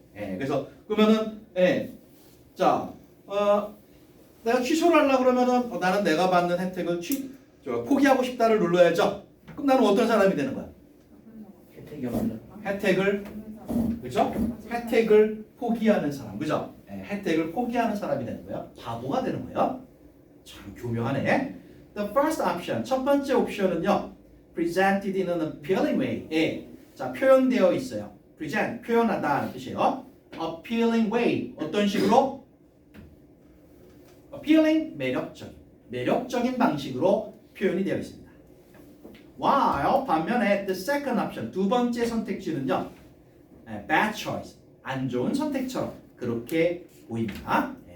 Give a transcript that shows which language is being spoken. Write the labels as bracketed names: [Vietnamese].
[Korean] 그래서 그러면은 자, 내가 취소를 하려고 그러면은 나는 내가 받는 혜택을 포기하고 싶다를 눌러야죠. 그럼 나는 어떤 사람이 되는 거야? 혜택이 없는. 혜택을, 그죠? 혜택을 포기하는 사람, 그죠? 혜택을 포기하는 사람이 되는 거예요. 바보가 되는 거예요. 참 교묘하네. [English] The first option, [Korean] 첫 번째 옵션은요, [English] presented in an appealing way. [Korean] 자, 표현되어 있어요. present, 표현하다는 뜻이에요. appealing way, 어떤 식으로? appealing, 매력적인 방식으로 표현이 되어 있습니다. [English] while [Korean] 반면에 [English] the second option, [Korean] 두 번째 선택지는요, [English] bad choice, [Korean] 안 좋은 선택처럼 그렇게 보입니다.